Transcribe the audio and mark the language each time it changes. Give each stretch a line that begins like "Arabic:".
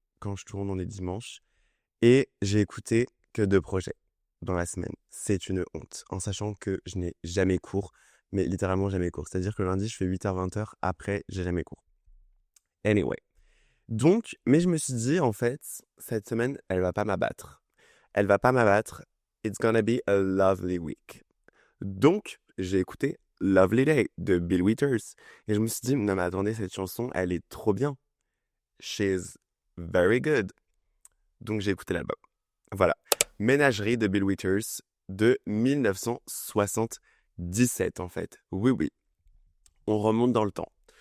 French: Quand je tourne, on est dimanche. Et j'ai écouté que 2 projets dans la semaine. C'est une honte, en sachant que je n'ai jamais cours, mais littéralement jamais cours. C'est-à-dire que le lundi, je fais 8h-20h, après, j'ai jamais cours.
English: Anyway.
French: Donc, mais je me suis dit, en fait, cette semaine, elle va pas m'abattre. Elle va pas m'abattre.
English: It's gonna be a lovely week.
French: Donc, j'ai écouté Lovely Day de Bill Withers. Et je me suis dit, non mais attendez, cette chanson, elle est trop bien.
English: She's very good.
French: Donc, j'ai écouté l'album. Voilà. Ménagerie de Bill Withers de 1977, en fait. Oui, oui. On remonte dans le temps.